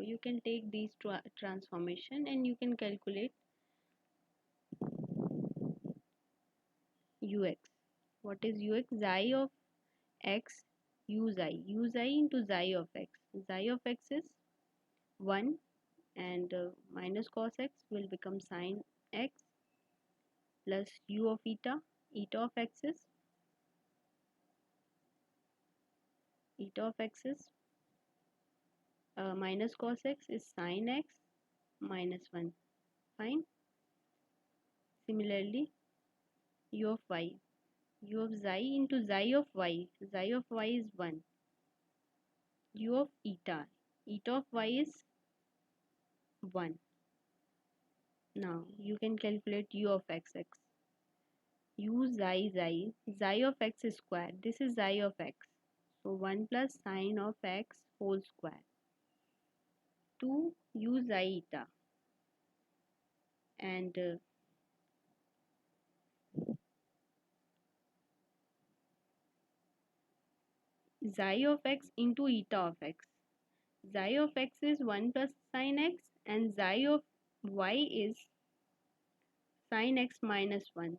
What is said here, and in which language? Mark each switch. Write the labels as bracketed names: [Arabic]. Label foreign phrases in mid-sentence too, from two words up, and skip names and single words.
[English] You can take these transformation and you can calculate ux. What is ux? Xi of x u xi into xi of x. Xi of x is 1 and minus cos x will become sin x plus u of eta. Eta of x is minus cos x is sin x minus 1. Fine. Similarly, u of y. U of xi into xi of y. Xi of y is 1. U of eta. Eta of y is 1. Now you can calculate u of xx. U xi of x square. This is xi of x. So 1 plus sine of x whole square. 2 u xi eta. And xi of x into eta of x. Xi of x is 1 plus sine x and xi of y is sin x minus 1.